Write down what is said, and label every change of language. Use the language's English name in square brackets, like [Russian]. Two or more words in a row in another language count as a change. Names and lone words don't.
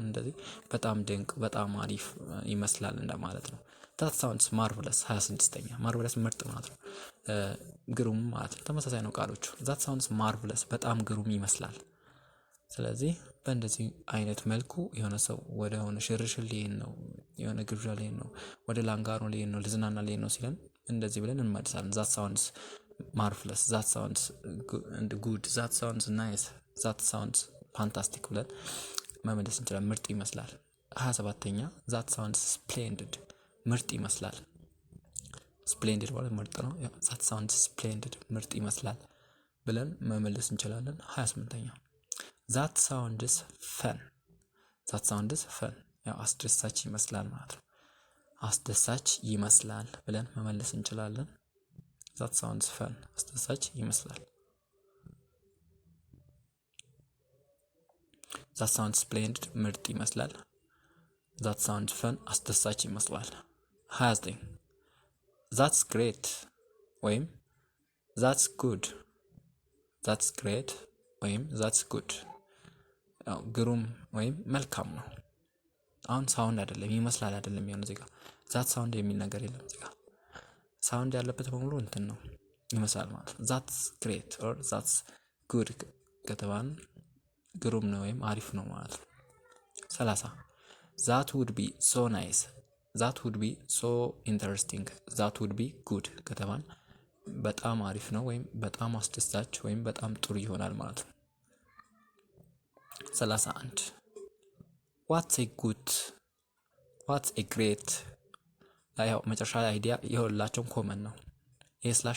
[Amharic] እንደዚህ በጣም ድንቅ በጣም አሪፍ ይመስላል እንደማለት ነው። [English] that sounds marvelous [Amharic] 26ኛ marvelous ምርጥ ማለት ነው፣ ግሩም ማለት ነው። ተመሳሳይ ነው ቃሎቹ። that [English] sounds marvelous [Amharic] በጣም ግሩም ይመስላል። ስለዚህ በእንደዚህ አይነት መልኩ የሆነ ሰው ወደ ሆነ ሽርሽር ሊሄድ ነው፣ የሆነ ግብዣ ሊሄድ ነው፣ ወደ ላንጋኖ ሊሄድ ነው፣ ልዝናና ሊሄድ ነው ሲለን እንደዚህ ብለን እንመልሳለን። [English] that sounds marvelous, that sounds good, that sounds nice, that sounds fantastic [Amharic] ብለን መመለስ እንችላለን። ምርጥ ይመስላል። 27ኛ [English] that sounds splendid [Amharic] ምርጥ ይመስላል። splendid ማለት ምርጥ ነው። [English] that sounds splendid [Amharic] ምርጥ ይመስላል ብለን መመለስ እንችላለን። 28ኛ [English] that sounds fun. that sounds fun [Amharic] ያው አስደሳች ይመስላል ማለት ነው። አስደሳች ይመስላል ብለን መመለስ እንችላለን። [English] that sounds fun [Amharic] አስደሳች ይመስላል። [English] that sounds splendid [Amharic] ምርጥ ይመስላል። [English] that sounds fun [Amharic] አስደሳች ይመስላል። 29 [English] that's great [Amharic] ወይም [English] that's good. that's great [Amharic] ወይም [English] that's good [Amharic] ያው ግሩም ወይም መልካም ነው። አሁን ሳውንድ አይደለም ይመስላል አይደለም የሚሆነው እዚህ ጋር [English] that sound [Amharic] የሚል ነገር የለም። እዚህ ጋር ሳውንድ ያለበት በሙሉ እንትን ነው ይመስላል ማለት ነው። [English] that's great or that's good [Amharic] ከተባልን ግሩም ነው ወይም አሪፍ ነው ማለት ነው። 30 [English] that would be so nice, that would be so interesting, that would be good [Amharic] ከተባልን በጣም አሪፍ ነው ወይም በጣም አስደሳች ወይም በጣም ጥሩ ይሆናል ማለት ነው። 31 [English] what's a good what's a great። [Amharic] ያው መጨረሻ አይዲያ የሁላቸውም ኮመን ነው። ይሄ ስላሽ